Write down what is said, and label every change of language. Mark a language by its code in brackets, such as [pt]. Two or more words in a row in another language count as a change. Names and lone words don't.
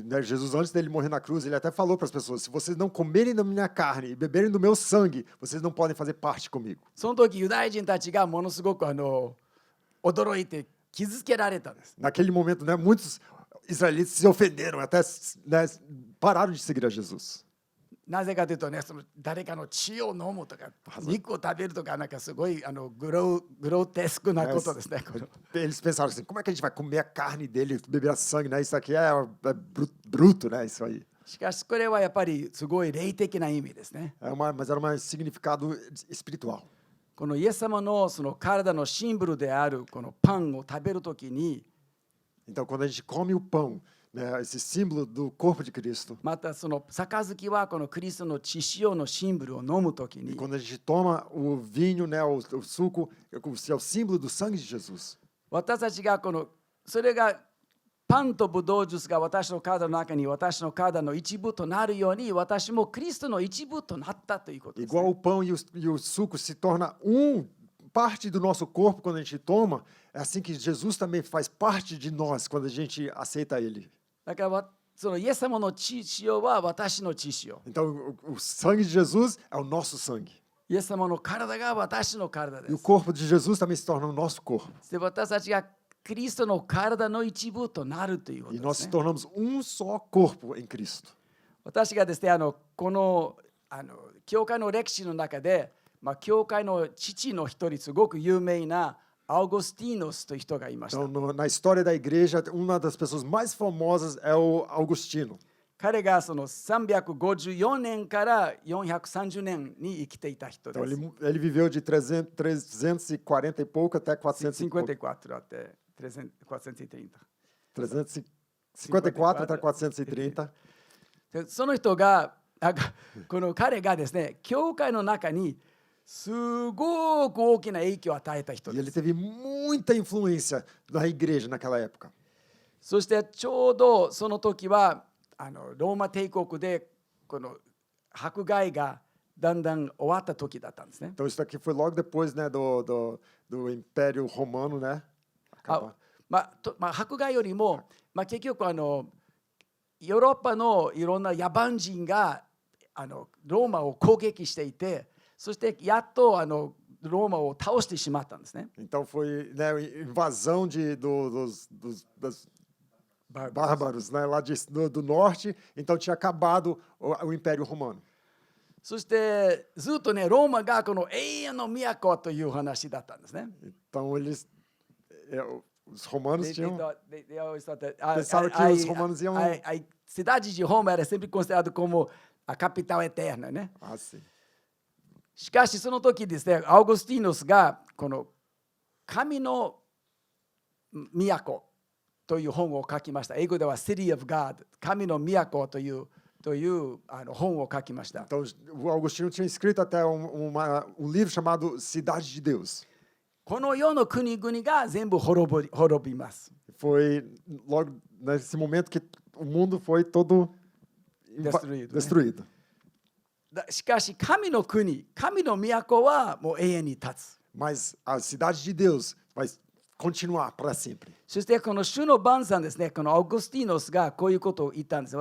[pt] E, né, Jesus, antes dele morrer na cruz, ele até falou para as pessoas: se vocês não comerem da minha carne e beberem do meu sangue, vocês não podem fazer parte comigo. [ja] その時ユダヤ人たちがものすごく驚いて傷つけられたんです。 [pt] Naquele momento, né, muitos israelitas se ofenderam, até né, pararam de seguir a Jesus. [ja] なぜかというとね、その誰かの血を飲むとか肉を食べるとかなんかすごいグロテスクなことですね。 [pt] Eles pensaram assim: como é que a gente vai comer a carne dele, beber sangue, né? Isso aqui é bruto, né? Isso aí. [ja] しかしこれはやっぱりすごい霊的な意味ですね。 [pt] Mas era um significado espiritual. [ja] このイエス様のその体のシンボルであるこのパンを食べるときに、 [pt] Então, quando a gente come o pão, né, esse símbolo do corpo de Cristo, [ja] またその杯はこのクリストの血潮のシンボルを飲むとき [pt] e [ja] に、 [pt] quando a gente toma o vinho, né, o suco, é o símbolo do sangue de Jesus. [ja] 私たちがこのそれがパンとブドウジュースが私の体の中に私の体の一部となるように私もクリストの一部となったということです、ね。 [pt] Igual o pão e o suco se torna parte do nosso corpo quando a gente toma, é assim que Jesus também faz parte de nós quando a gente aceita Ele. [ja] だからそのイエス様の血潮は私の血潮。 [pt] Então, o sangue de Jesus é o nosso sangue. [ja] イエス様の体が私の体で [pt] E o [ja] す。 [pt] corpo de Jesus também se torna o nosso corpo. [ja] で私たちがクリストの体の一部となるというこ [pt] E [ja] とで [pt] nós [ja] す [pt] se [ja] ね。 [pt] tornamos só corpo em Cristo. [ja] 私がですね、この教会の歴史の中で、教会の父の一人、すごく有名なアウゴスティーノスという人がいました。 [pt] Então, na história da igreja, uma das pessoas mais famosas é o Augustino. [ja] 彼がその354年から430年に生きていた人 [pt] Então, [ja] です。 [pt] ele viveu de 340 e pouco até 400 e pouco. 54 até 430。 354 até 430. [ja] でその人が、この彼がですね、教会の中にすごく大きな影響を与えた人 [pt] E [ja] で [pt] ele [ja] す。 [pt] teve muita influência na igreja naquela época. [ja] そしてちょうどその時はローマ帝国でこの迫害がだんだん終わった時だったんですね。 [pt] Então, isso daqui foi logo depois, né, do Império Romano, né? Acabar. [ja] 迫害よりも、結局ヨーロッパのいろんな野蛮人がローマを攻撃していて、そしてやっとローマを倒してしまったんですね。 [pt] Então, foi, né, invasão dos bárbaros, né, lá do norte. Então, tinha acabado o Império Romano. [ja] そしてずっとね、ローマがこの永遠の都という話だったんですね。 [pt] Então, os romanos tinham... [en] They always thought that [pt] Pensaram que os romanos iam... a cidade de Roma era sempre considerada como a capital eterna, né? Ah, sim. [ja] しかしその時ですね、アウゴスティーノスがこの神の都という本を書きました。英語では City of God、神の都という本を書きました。 [pt] Então, o Augustinho tinha escrito até um livro chamado Cidade de Deus. [ja] この世の国々が全部滅びます。 [pt] Foi logo nesse momento que o mundo foi todo destruído. [ja] しかし神の国、神の都はもう永遠に立つ。 [pt] Mas a cidade de Deus vai continuar para sempre. [ja] そしてこの主の晩餐ですね、このアウグスティーノスがこういうことを言ったんです。